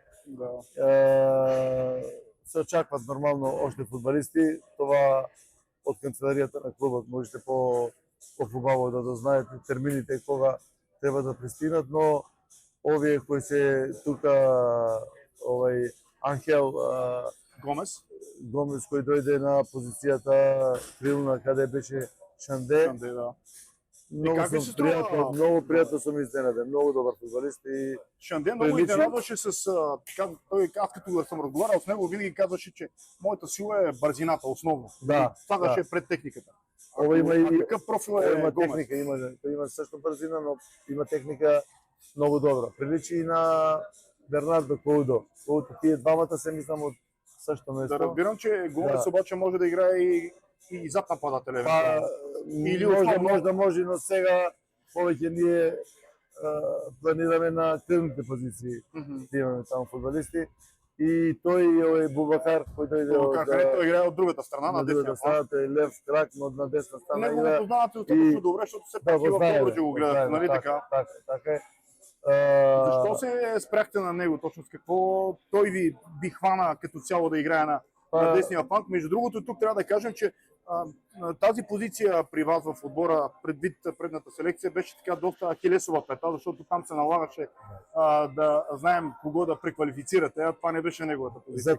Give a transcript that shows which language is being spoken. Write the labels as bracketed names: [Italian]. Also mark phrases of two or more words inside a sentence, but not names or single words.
[Macedonian] Се очакват нормално още фудбалисти, това од канцеларијата на клубот можете по-хубаво да дознаете термините кога треба да пристигнат, но овие кои се тука, Анхел Гомес кој дојде на позицијата крилна каде беше Шанде, Многу пријатно сум изненаден, многу добар фудбалист и [Bulgarian] Шанде много изненадваше с аз като съм разговарял с него, винаги казваше, че моята сила е бързината основно. Да. Слагаше пред техниката. [Macedonian] Ова има и [Bulgarian] какъв профил е [Macedonian] има Гомес? техника, има също бързина, но има техника много добра. Приличи и на Бернардо Коудо. Тие двамата се мислам од същото место. [Bulgarian] Да разбирам, че Гомес обаче може да играе и зад нападателя. [Macedonian] Или може, но сега повеќе ние планираме на крилните позиции да имаме таму фудбалисти. И тој е Бубакар кој дојде тој играе од другата страна, на десна страна, тој е лев крак, но на десна страна играе. [Bulgarian] Него го познавате достатъчно добре, защото се пак и в Добруджа го гледат, нали така? Така е. Защо се спряхте на него точно? С какво той ви хвана като цяло да играе на десния фланг? Между другото, тук трябва да кажем, че тази позиция при вас в отбора, предвид предната селекция, беше така доста ахилесова пета, защото там се налагаше да знаем кого да преквалифицирате, а това не беше неговата позиция.